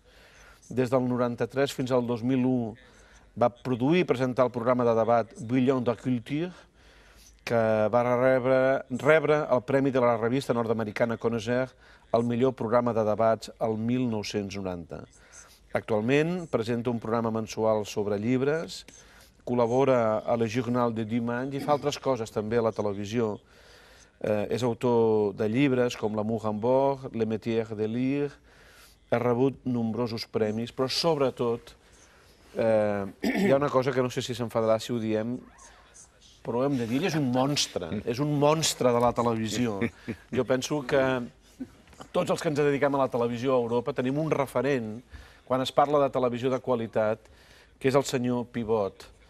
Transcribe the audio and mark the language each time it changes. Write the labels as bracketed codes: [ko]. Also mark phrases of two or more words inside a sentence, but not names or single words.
[ca] Des del 93 fins al 2001 va produir i presentar el programa de debat Bouillon de Culture, que va rebre el premi de la revista nord-americana Connoisseur al millor programa de debats el 1990. Actualment presenta un programa mensual sobre llibres, col·labora a Le Journal de Dimanche i fa altres coses també a la televisió. És autor de llibres com L'amour en bord, Le métier de lire, ha rebut nombrosos premis, però sobretot hi ha una cosa que no sé si s'enfadarà si ho diem, però ho hem de dir, ell és un monstre de la televisió. Jo penso que tots els que ens dediquem a la televisió a Europa tenim un referent quan es parla de televisió de qualitat, que és el senyor Pivot.